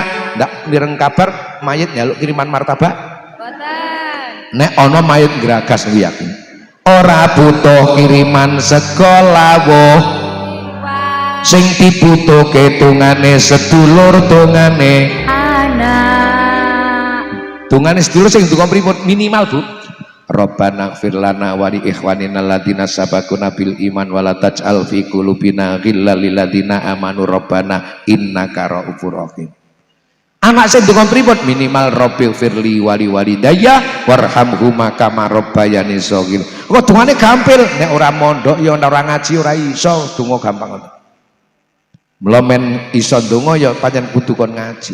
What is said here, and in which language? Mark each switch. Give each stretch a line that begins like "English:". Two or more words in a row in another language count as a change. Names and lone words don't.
Javanese: ndak ndireng kabar mayit nyaluk kiriman martabak boten nek ana mayit gragas yakin ora butuh kiriman sekolah woh sing dibutuhke tungane sedulur tungane anak tungane sedulur sing ndonga pripun minimal Bu
Arabic: ربنا اغفر لنا ولإخواننا الذين سبقونا بالإيمان ولا تجعل في قلوبنا غلا للذين آمنوا ربنا إنك رءوف رحيم.
Javanese: Anak sing ndonga pripun minimal
Arabic: رب اغفر لي ولوالدي وارحمهما كما ربياني صغير.
Javanese: Kok dungane gampil nek ora mondok ya ora ngaji ora iso donga gampang ngono. Mula men iso donga ya pancen kudu kon ngaji.